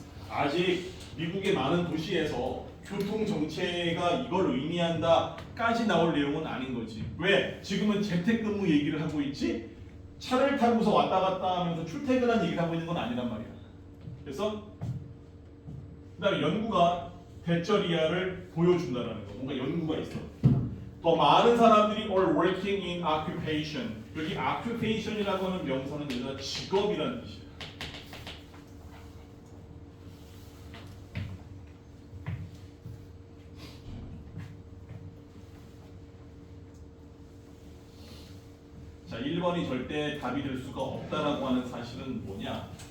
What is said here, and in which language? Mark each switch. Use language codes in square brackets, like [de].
[ko] 아직 미국의 많은 도시에서 교통 정체가 이걸 의미한다까지 나올 내용은 아닌 거지. 왜? 지금은 재택근무 얘기를 하고 있지. 차를 타고서 왔다 갔다 하면서 출퇴근한 얘기를 하고 있는 건 아니란 말이야. 그래서 그다음에 연구가 대절이야를 보여준다라는 거. 뭔가 연구가 있어. 더 많은 사람들이 [en] are working in occupation. [ko] 여기 occupation이라고 하는 명사는 얘들아 직업이라는 뜻이야. 자, 1번이 절대 답이 될 수가 없다라고 하는 사실은 뭐냐?